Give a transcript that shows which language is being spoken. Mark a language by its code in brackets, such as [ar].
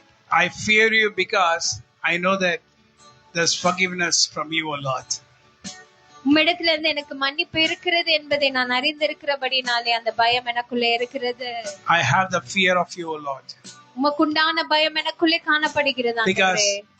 [en] I fear you because I know that there's forgiveness from you, O Lord. [ta] உம்மிடத்துல இருந்து எனக்கு மன்னிப்பு இருக்கிறது என்பதை நான் அறிந்திருக்கிறபடினாலே அந்த பயம் எனக்குள்ளே இருக்கிறது. [en] I have the fear of you, O Lord. [ta] உமக்குண்டான பயம் எனக்குள்ளே காணப்படுகிறது ஆண்டவரே.